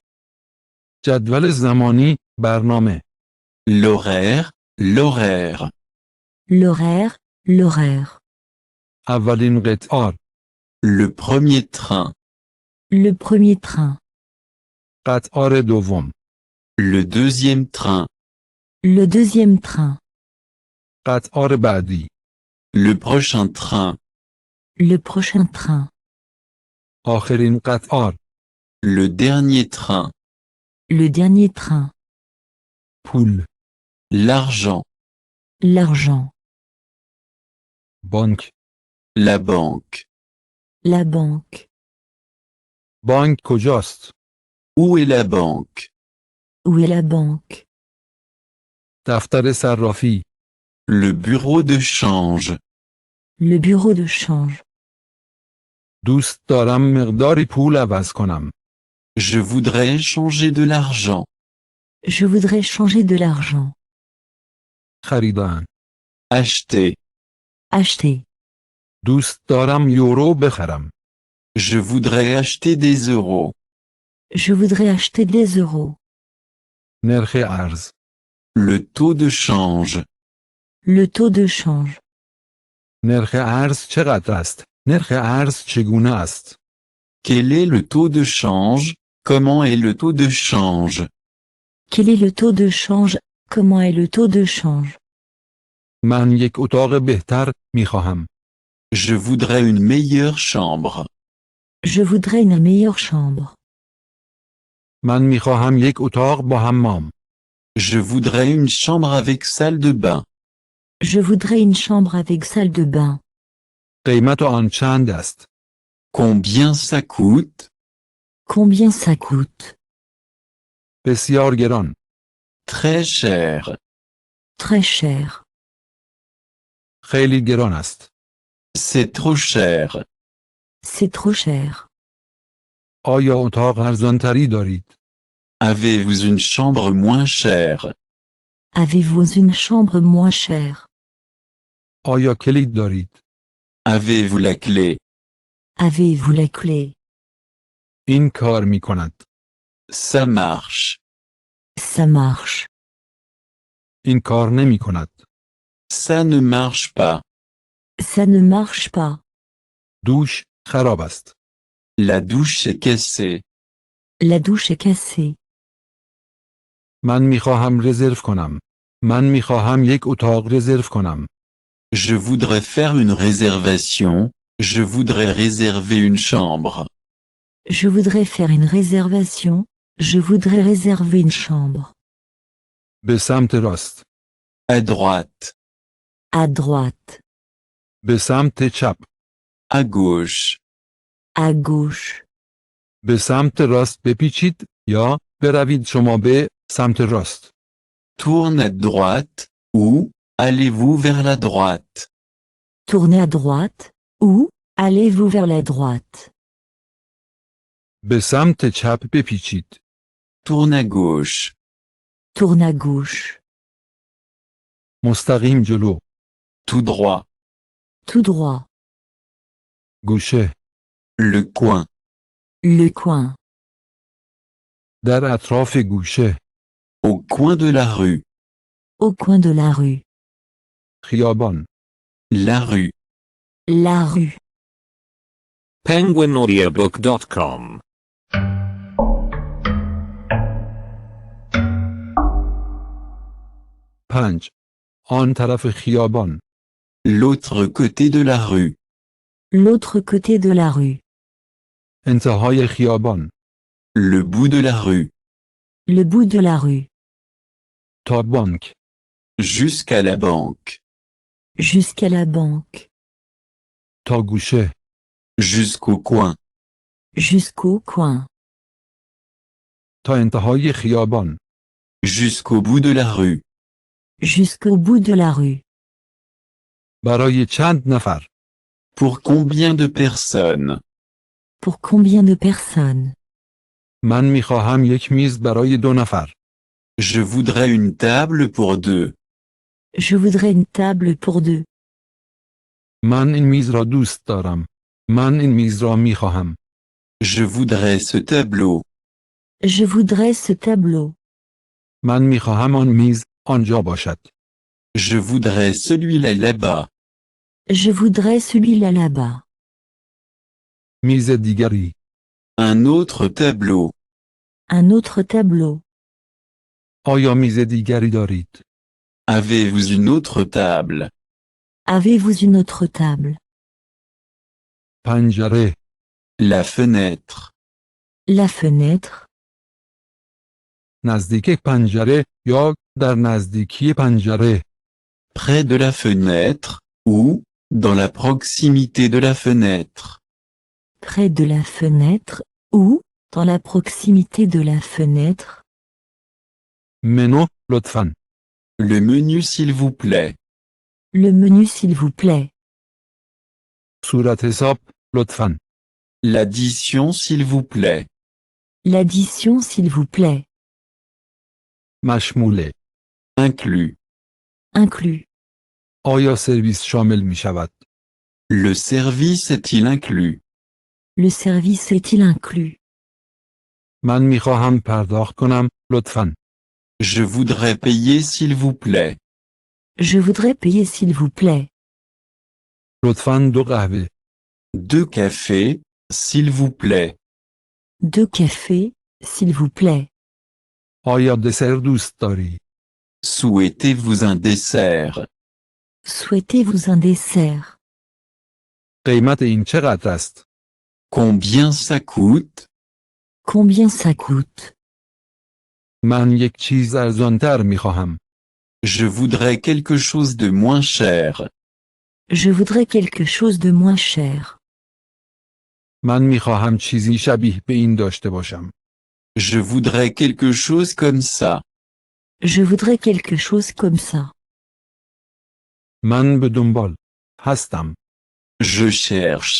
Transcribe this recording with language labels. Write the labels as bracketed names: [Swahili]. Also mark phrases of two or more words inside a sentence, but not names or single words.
[Persian] جدول زمانی، برنامه. [French] L'horaire, l'horaire. L'horaire, l'horaire. [Persian] اولین قطار. [French] Le premier train. Le premier train. [Persian] قطار دوم. [French] Le deuxième train. Le deuxième train. [Persian] قطار بعدی. [French] Le prochain train. Le prochain train. [Persian] آخرین قطار. [French] Le dernier train. Le dernier train. [Persian] پول. [French] L'argent. L'argent. [Persian] بانک. [French] La banque. La banque. [Persian] بانک کجاست؟ [French] Où est la banque? Où est la banque? [Persian] دفتر صرافی. [French] Le bureau de change. Le bureau de change. [Persian] دوست دارم مقداری پول عوض کنم. [French] Je voudrais changer de l'argent. Je voudrais changer de l'argent. [Persian] خریدن. [French] Acheter. Acheter. [Persian] دوست دارم یورو بخرم. [French] Je voudrais acheter des euros. Je voudrais acheter des euros. [Persian] نرخ ارز. [French] Le taux de change. Le taux de change. [Persian] نرخ ارز چقدر است؟ نرخ ارز چگونه است؟ [French] Quel est le taux de change? Comment est le taux de change? Quel est le taux de change? Comment est le taux de change? [Persian] من یک اتاق بهتر می خواهم. [French] Je voudrais une meilleure chambre. Je voudrais une meilleure chambre. [Persian] من می خواهم یک اتاق با حمام. [French] Je voudrais une chambre avec salle de bain. Je voudrais une chambre avec salle de bain. [Persian] قیمت آن چند است؟ [French] Combien ça coûte? Combien ça coûte? [Persian] بسیار گران. [French] Très cher. Très cher. [Persian] خیلی گران است. [French] C'est trop cher. C'est trop cher. [Persian] آیا اتاق ارزانتری دارید؟ [French] Avez-vous une chambre moins chère? Avez-vous une chambre moins chère? [Persian] آیا کلید دارید؟ [French] Avez-vous la clé? Avez-vous la clé? [Persian] این کار می کند. [French] Ça marche. Ça marche. [Persian] این کار نمی کند. [French] Ça ne marche pas. Ça ne marche pas. [Persian] دوش خراب است. [French] La douche est cassée. La douche est cassée. [Persian] من می خواهم رزرو کنم. من می خواهم یک اتاق رزرو کنم. [French] Je voudrais faire une réservation. Je voudrais réserver une chambre. Je voudrais faire une réservation. Je voudrais réserver une chambre. [Persian] به سمت راست. [French] À droite. À droite. [Persian] به سمت چپ. [French] À gauche. À gauche. [Persian] به سمت راست بپیچید یا بروید شما به سمت راست. [French] Tourne à droite. Ou allez-vous vers la droite? Tournez à droite. Ou allez-vous vers la droite. [Persian] به سمت چپ بپیچید. [French] Tourne à gauche. Tourne à gauche. [Persian] مستقیم جلو. [French] Tout droit. Tout droit. [Persian] گوشه. [French] Le coin. Le coin. [Persian] در اطراف گوشه. [French] Au coin de la rue. Au coin de la rue. [Persian] خیابان. [French] La rue. La rue. penguinaudiobook.com [Persian] پنج. آن طرف خیابان. [French] L'autre côté de la rue. L'autre côté de la rue. [Persian] انتهای خیابان. [French] Le bout de la rue. Le bout de la rue. [Persian] تا بانک. [French] Jusqu'à la banque. Jusqu'à la banque. [Persian] تا گوشه. [French] Jusqu'au coin. Jusqu'au coin. [Persian] تا انتهای خیابان. [French] Jusqu'au bout de la rue. Jusqu'au bout de la rue. [Persian] برای چند نفر؟ [French] Pour combien de personnes? Pour combien de personnes? [Persian] من میخواهم یک میز برای 2 نفر. [French] Je voudrais une table pour 2. Je voudrais une table pour 2. [Persian] من این میز را دوست دارم. من این میز را میخواهم. [French] Je voudrais ce tableau. Je voudrais ce tableau. [Persian] من میخواهم آن میز آنجا باشد. [French] Je voudrais celui-là là-bas. Je voudrais celui-là là-bas. [Persian] میز دیگری. [French] Un autre tableau. Un autre tableau. [Persian] آیا میز دیگری دارید؟ [French] Avez-vous une autre table? Avez-vous une autre table? [Persian] پنجره. [French] La fenêtre. La fenêtre. [Persian] نزدیک پنجره یا در نزدیکی پنجره. [French] Près de la fenêtre, ou, dans la proximité de la fenêtre. Près de la fenêtre, ou, dans la proximité de la fenêtre. [Persian] منو لطفاً. [French] Le menu s'il vous plaît. Le menu s'il vous plaît. [Persian] صورت حساب لطفاً. [French] L'addition s'il vous plaît. L'addition s'il vous plaît. [Persian] مشموله. [French] Inclus. Inclus. [Persian] آیا سرویس شامل می شود؟ [French] Le service est-il inclus? Le service est-il inclus? [Persian] من می خواهم پرداخت کنم لطفاً. [French] Je voudrais payer s'il vous plaît. Je voudrais payer s'il vous plaît. [Persian] لطفاً 2 قهوه. [French] 2 cafés, s'il vous plaît. 2 cafés, s'il vous plaît. [Persian] آیا دسر دوست داری؟ [French] Souhaitez-vous un dessert? Souhaitez-vous un dessert? [Persian] قیمت این چقدر است؟ [French] Combien ça coûte? Combien ça coûte? [Persian] من یک چیز ارزانتر می خواهم. [French] Je voudrais quelque chose de moins cher. Je voudrais quelque chose de moins cher. [Persian] من می خواهم چیزی شبیه به این داشته باشم. [French] Je voudrais quelque chose comme ça. Je voudrais quelque chose comme ça. [Persian] من به دنبال هستم. [French] Je cherche.